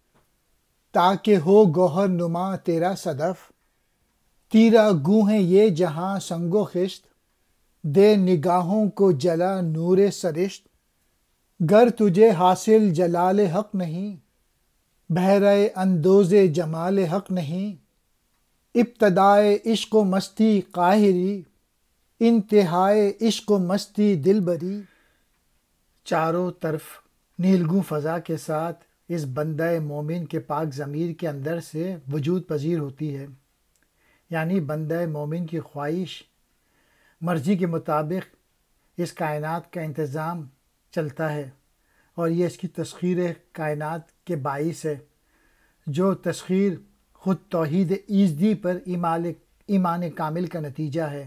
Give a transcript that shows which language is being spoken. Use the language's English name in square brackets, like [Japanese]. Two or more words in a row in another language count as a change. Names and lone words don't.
[Urdu] تاکہ ہو گوہر نما تیرا صدف، تیرا گو ہے یہ جہاں سنگ و خشت، دے نگاہوں کو جلا نور سرشت، گر تجھے حاصل جلال حق نہیں، بہرہ اندوز جمال حق نہیں، ابتدائے عشق و مستی قاہری، انتہائے عشق و مستی دلبری۔ چاروں طرف نیلگوں فضا کے ساتھ اس بندہ مومن کے پاک ضمیر کے اندر سے وجود پذیر ہوتی ہے، یعنی بندہ مومن کی خواہش مرضی کے مطابق اس کائنات کا انتظام چلتا ہے، اور یہ اس کی تسخیر کائنات کے باعث ہے، جو تسخیر خود توحید ایزدی پر ایمان کامل کا نتیجہ ہے۔